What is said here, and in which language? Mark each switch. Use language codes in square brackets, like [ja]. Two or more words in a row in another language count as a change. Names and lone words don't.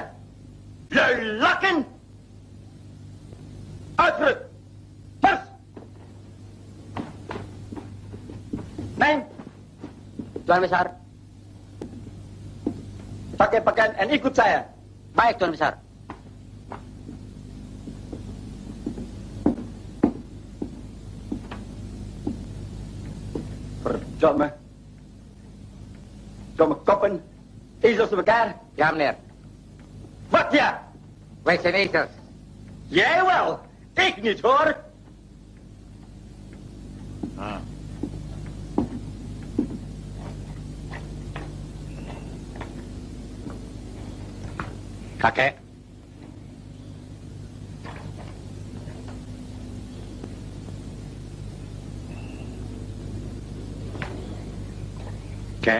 [id] Lelakin. Alfred. Mars. Neng. Tuan Besar. Pakai pakaian dan ikut saya. Baik, Tuan Besar. [nl] Verdomme. Domme koppen. Ezels op elkaar. Ja, meneer. Wat ja? Wij zijn ezels. Jij wel. Ik niet hoor. [id] Kakek. Kek.